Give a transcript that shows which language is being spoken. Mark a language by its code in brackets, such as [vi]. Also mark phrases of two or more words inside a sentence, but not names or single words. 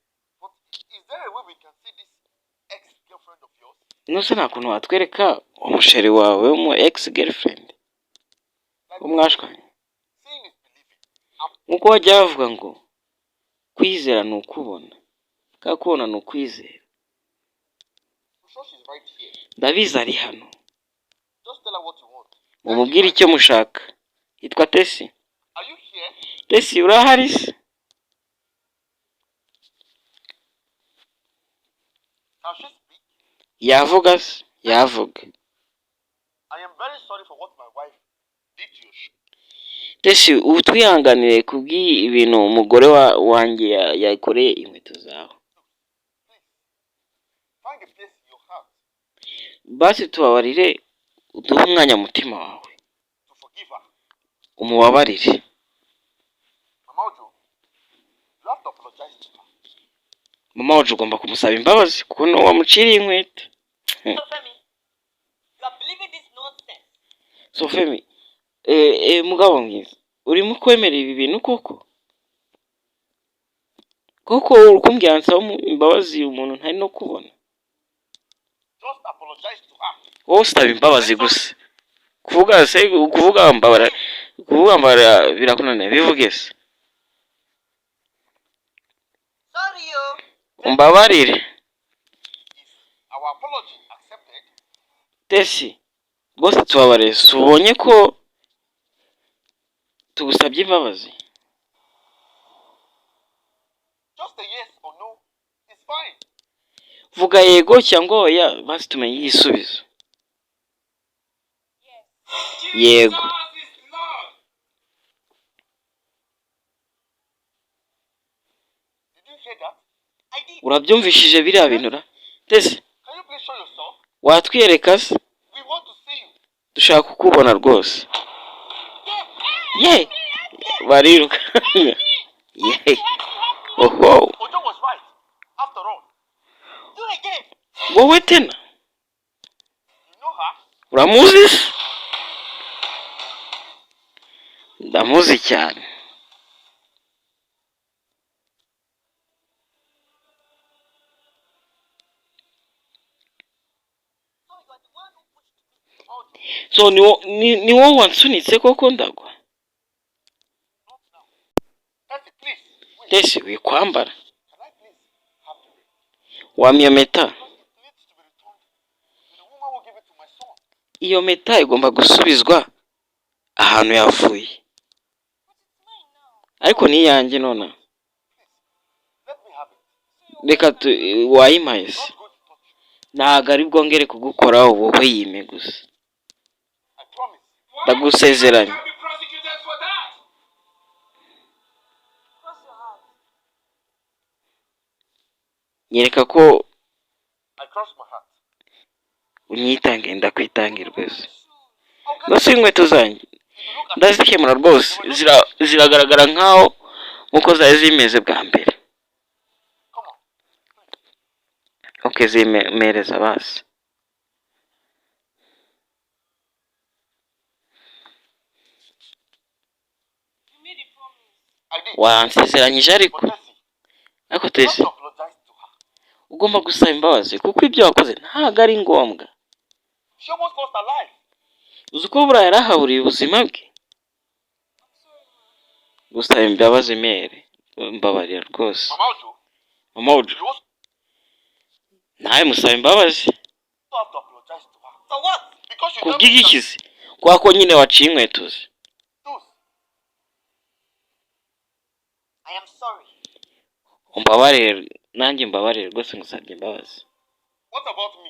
[rw] Nose nta kuntu watwereka umusheri wawe w'umu [en] ex girlfriend [rw] umwashwanye? Nkuko wajya bavuga ngo kwizera ni ukubona. kakubona ni ukwizera. [en] I'm sure she's right here. [rw] Ndabizi ari hano. [en] Just tell her what you want. [rw] Mumubwire icyo mushaka. Yitwa Tesi. [en] Are you here? [rw] Tesi urahari se? [en] Can she speak? [rw] Yavuga se? Yavuga. [en] I am very sorry for what my wife did to you. [rw] Tesi ubu twihanganire kubw'iyi ibintu umugore wanjye yakoreye inkweto zawe. [en] Find a place in your heart [rw] Basi tubabarire uduhe umwanya mutima wawe. [en] to forgive her. [rw] Umubabarire. [en] Mama Ojo, you have to apologize to her. [rw] Mama wacu ugomba kumusaba imbabazi kuko ni wamuciriye inkweto. [en] So Femi, you are believing this nonsense? So Femi, [rw] mugabo mwiza, urimo kwemera ibi bintu koko? Koko urukumbwira nsaba imbabazi umuntu ntari no kubona. [en] Just apologize to her. [rw] Wowe usaba imbabazi gusa. Kuvuga mbabara birakunaniye bivuge se. [en] Sorry, yo. [rw] Umbabarire. [en] Is our apology accepted? [rw] Tesi, rwose tubabarire. Ubonye ko tugusabye imbabazi. [en] Just a yes or no is fine. [rw] Vuga yego cyangwa oya basi tumenye igisubizo. Yego. [en] Did you hear that? I did. [rw] Urabyumvishije biriya bintu ra? [en] Tesi, Can you please show yourself? [rw] watwiyereka se? [en] We want to see you. [rw] Dushaka kukubona rwose. Ye! Bariruka. Ye! Oho! [en] Ojo was right. After all, Do it again. [rw] Wowe tena? [en] you know her. [rw] Uramuzi se? Ndamuzi cyane. [en] So you are the one who pushed me. [rw] So ni wowe wansunitse koko ndagwa? [en] Not now. Effie, please. Wait. [rw] Tesi wikwambara. [en] Can I please have the ring? [rw] Wamya meta. [en] Because it needs to be returned to the woman who gave it to my son. [rw] Iyo meta igomba gusubizwa ahantu yavuye. Ariko ni yanjye nona. [en] Let me have it. [rw] Reka wayimpaye se. [en] Not going to touch you. [rw] Ntago ari bwongere kugukoraho wowe yime gusa. [en] I promise. [rw] Ndagusezeranya. [en] Be prosecuted for that. Cross your heart. [rw] Nyereka ko [en] I cross my heart. [rw] unyitange ndakwitangira rwose. [en] How can [rw] Rwose inkweto zanjye [en] you look at [rw] ndazikemura rwose ziragaragara nkaho nkuko zari zimeze bwa mbere. [en] Come on. [rw] Okay, zimereza basi. [en] You made a promise. I did. [rw] Wansezeranyije ariko. [en] But Tessie, [rw] Ariko [en] you have [rw] Tesi [en] to apologize to her. [rw] ugomba gusaba imbabazi kuko ibyo wakoze ntago ari ngombwa. [en] She almost lost her life. [rw] Uzi ko buriya yarahaburiye ubuzima bwe. Gusaba imbabazi mere. Mbabarira rwose. [en] Mama Ojo, Mama Ojo, you also [rw] nawe musaba imbabazi. [en] have to apologize to her. For what? Because you never [rw] Kubw'igikizi. Kwa ko nyine waciye inkweto ze. [en] those. I am sorry. [rw] Umbabarire nanjye mbabarire rwose ngusabye imbabazi. [en] What about me?